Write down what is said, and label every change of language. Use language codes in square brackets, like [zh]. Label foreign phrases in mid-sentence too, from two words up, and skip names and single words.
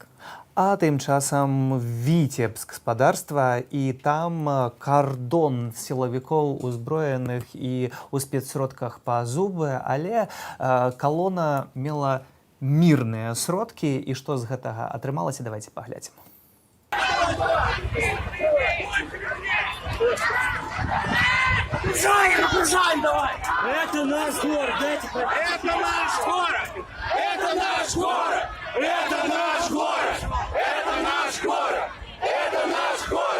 [be] А тым часам Віцебск спадарства, і там кардон сілавікоў узброеных і у спецсродках па зубы, але калона мела мірныя сродкі, і што з гэтага атрымалася, давайте паглядзім. [ru] Окружаем давай! Это наш город! Это наш город! Это наш город! Это наш город! Это наш город! Это наш город!